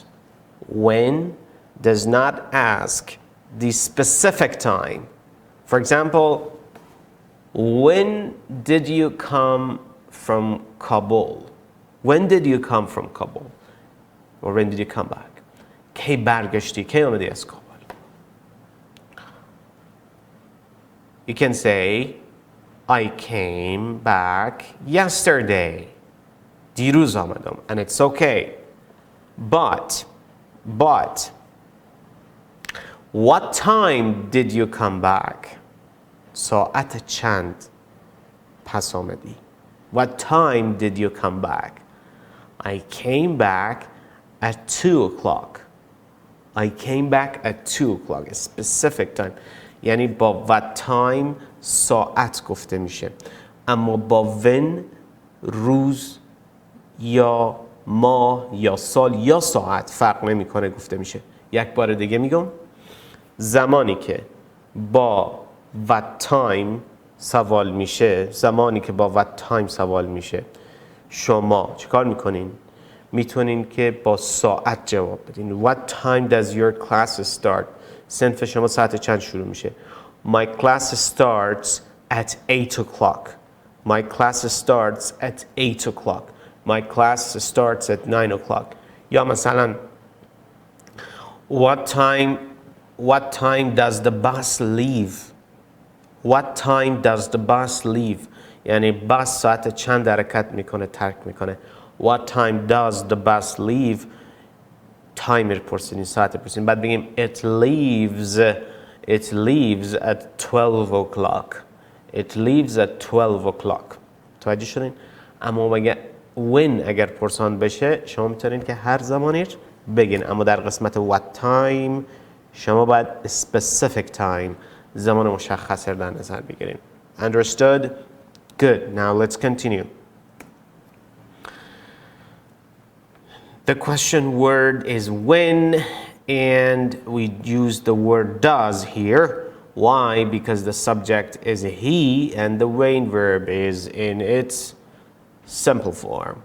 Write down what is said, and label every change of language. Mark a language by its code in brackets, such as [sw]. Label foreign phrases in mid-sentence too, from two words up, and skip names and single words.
[en] When does not ask the specific time. For example, when did you come from Kabul? When did you come from Kabul? Or when did you come back? [fa] کی برگشتی؟ کی آمدی از کابل؟ [en] You can say, I came back yesterday. [fa] دیروز آمدم. [en] And it's okay. But, what time did you come back? [fa] ساعت چند پس آمدی؟ [en] What time did you come back? I came back at 2 o'clock. I came back at 2 o'clock. A specific time. [fa] یعنی با [en] what time [fa] ساعت گفته میشه. اما با when روز یا ماه یا سال یا ساعت فرق نمیکنه گفته میشه. یک بار دیگه میگم. زمانی که با [en] what time [fa] سوال میشه، زمانی که با [en] what time [fa] سوال میشه، شما چیکار میکنین؟ میتونین که با ساعت جواب بدین. [en] What time does your class start? [fa] صنف شما ساعت چند شروع میشه؟ [en] My class starts at 8 o'clock. My class starts at 8 o'clock. My class starts at 9 o'clock. [fa] یا مثلا [en] what time does the bus leave? What time does the bus leave? [fa] یعنی بس ساعت چند حرکت میکنه ترک میکنه. [en] What time does the bus leave? [fa] تایمر پرسیدین، ساعت پرسیدین، بعد بگیم [en] it leaves at 12 o'clock. It leaves at 12 o'clock. [fa] توجه شدین؟ اما when اگر پرسان بشه شما میتونین که هر زمانی بگین، اما در قسمت [en] what time [fa] شما باید [en] specific time [fa] زمان مشخص در نظر بگیرین. [en] Understood? Good. Now let's continue. The question word is when, and we use the word does here. Why? Because the subject is he and the main verb is in its simple form.